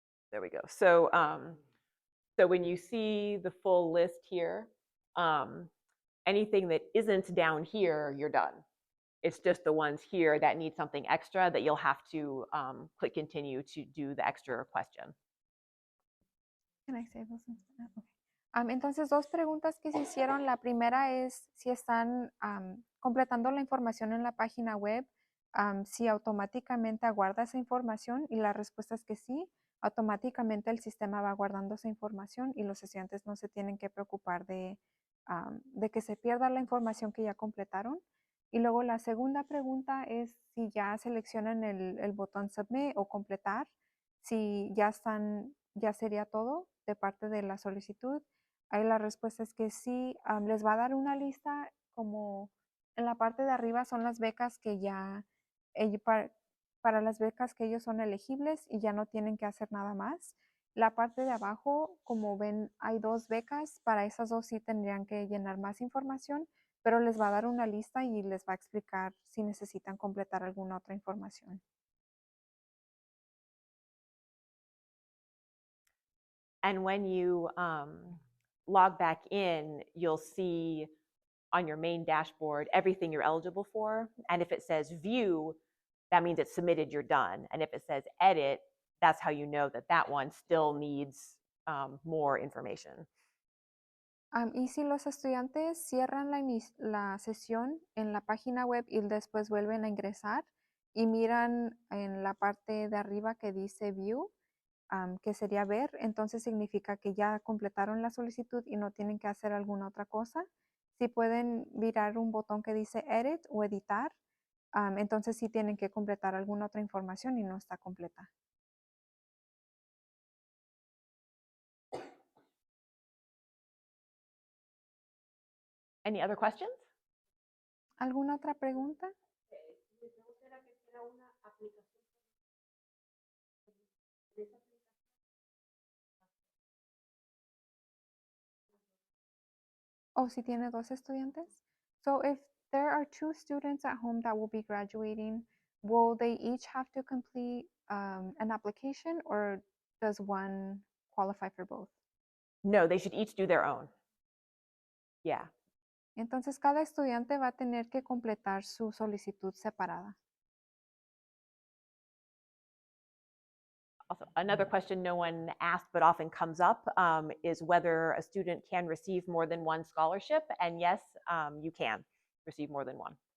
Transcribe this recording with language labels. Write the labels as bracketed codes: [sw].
[en] There we go. So when you see the full list here, anything that isn't down here, you're done. It's just the ones here that need something extra that you'll have to click continue to do the extra question. Can I say those? Okay. [es] Entonces, dos preguntas que se hicieron. La primera es si están completando la información en la página web, si automáticamente aguarda esa información, y la respuesta es que sí. Automáticamente el sistema va guardando esa información y los estudiantes no se tienen que preocupar de que se pierda la información que ya completaron. Y luego la segunda pregunta es si ya seleccionan el botón Submit o completar, si ya sería todo de parte de la solicitud. Ahí la respuesta es que sí. Les va a dar una lista, como en la parte de arriba son las becas que ya, para las becas que ellos son elegibles y ya no tienen que hacer nada más. La parte de abajo, como ven, hay dos becas. Para esas dos sí tendrían que llenar más información, pero les va a dar una lista y les va a explicar si necesitan completar alguna otra información. [en] And when you log back in, you'll see on your main dashboard everything you're eligible for. And if it says view, that means it's submitted, you're done. And if it says edit, that's how you know that one still needs more information. [es] Y si los estudiantes cierran la sesión en la página web y después vuelven a ingresar y miran en la parte de arriba que dice View, que sería ver, entonces significa que ya completaron la solicitud y no tienen que hacer alguna otra cosa. Si pueden mirar un botón que dice Edit o Editar, entonces sí tienen que completar alguna otra información y no está completa. [en] Any other questions? [es] ¿Alguna otra pregunta? Mi pregunta era que era una aplicación. O si tiene dos estudiantes. [en] So if there are 2 students at home that will be graduating, will they each have to complete an application, or does one qualify for both? No, they should each do their own. Yeah. [es] Entonces, cada estudiante va a tener que completar su solicitud separada. [en] Also, another question no one asked but often comes up is whether a student can receive more than one scholarship. And yes, you can receive more than one.